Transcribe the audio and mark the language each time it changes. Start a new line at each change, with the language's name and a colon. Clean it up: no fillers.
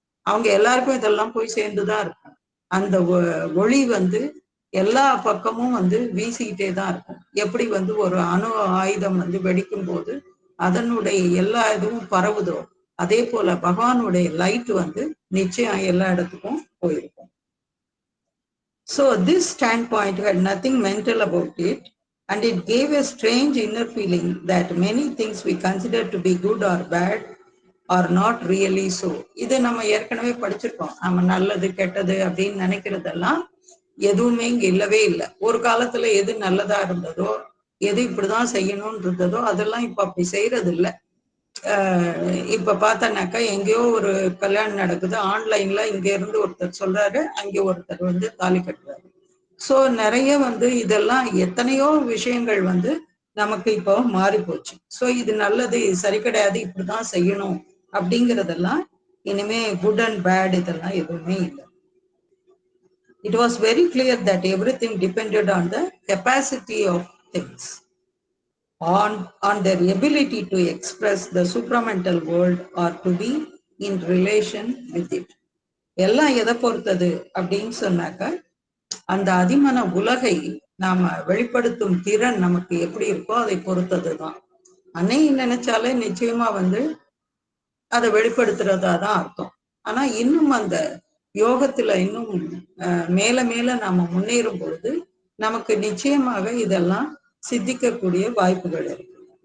Tamil: அவங்க எல்லாருக்கும் இதெல்லாம் போய் சேர்ந்துதான் இருக்கும். அந்த ஒளி வந்து எல்லா பக்கமும் வந்து வீசிக்கிட்டே தான் இருக்கும். எப்படி வந்து ஒரு அணு ஆயுதம் வந்து வெடிக்கும் போது அதனுடைய எல்லா இதுவும் பரவுதோ, அதே போல பகவானுடைய லைட் வந்து நிச்சயம் எல்லா இடத்துக்கும் போயிருக்கும்.
English: So this standpoint had nothing mental about it, and it gave a strange inner feeling that many things we consider to be good or bad are not really so.
Tamil: இது நம்ம ஏற்கனவே படிச்சிருக்கோம். நம்ம நல்லது கெட்டது அப்படின்னு நினைக்கிறதெல்லாம் எதுவுமே இங்க இல்லவே இல்லை. ஒரு காலத்துல எது நல்லதா இருந்ததோ, எது இப்படிதான் செய்யணும்னு இருந்ததோ அதெல்லாம் இப்ப அப்படி செய்யறது இல்லை. இப்ப பார்த்தனாக்கா எங்கேயோ ஒரு கல்யாணம் நடக்குது, ஆன்லைன்ல இங்க இருந்து ஒருத்தர் சொல்றாரு, அங்கே ஒருத்தர் வந்து தாலி கட்டுறாரு. சோ நிறைய வந்து இதெல்லாம் எத்தனையோ விஷயங்கள் வந்து நமக்கு இப்போ மாறி போச்சு. சோ இது நல்லது, இது சரி கிடையாது, இப்படிதான் செய்யணும் அப்படிங்கறதெல்லாம் இனிமே குட் அண்ட் பேட் இதெல்லாம் எதுவுமே இல்லை.
English: It was very clear that everything depended on the capacity of things, on their ability to express the supramental world or to be in relation with it.
Tamil: எல்லாம் எதை பொறுத்தது அப்படின்னு சொன்னாக்க, அந்த அதிமன உலகை நாம வெளிப்படுத்தும் திறன் நமக்கு எப்படி இருக்கோ அதை பொறுத்ததுதான். அன்னை நினைச்சாலே நிச்சயமா வந்து அதை வெளிப்படுத்துறதா தான் அர்த்தம். ஆனா இன்னும் அந்த யோகத்துல இன்னும் மேல மேல நாம முன்னேறும் பொழுது நமக்கு நிச்சயமாக இதெல்லாம் சித்திக்கக்கூடிய வாய்ப்புகள் இருக்கு.